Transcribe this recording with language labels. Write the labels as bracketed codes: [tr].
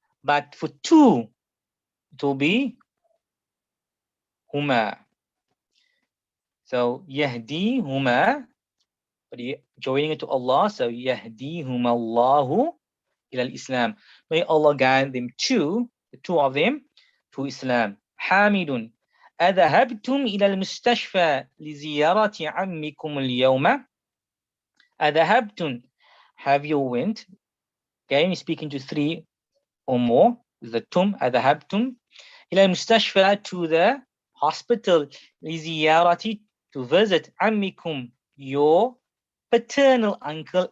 [en] But for two, it will be huma. So [ar] yahdi huma, [en] but joining it to Allah. So [ar] yahdi huma Allahu ila al-Islam. [en] May Allah guide them to, the two of them, to Islam. Hamidun. [ar] أذهبتم إلى المستشفى لزيارة عمكم اليوم. أذهبتم, [en] have you went? Again, speaking to three or more. The tum, [ar] أذهبتم إلى المستشفى, [en] to the hospital. [ar] لزيارة, [en] to visit [ar] عمكم, [en] your paternal uncle.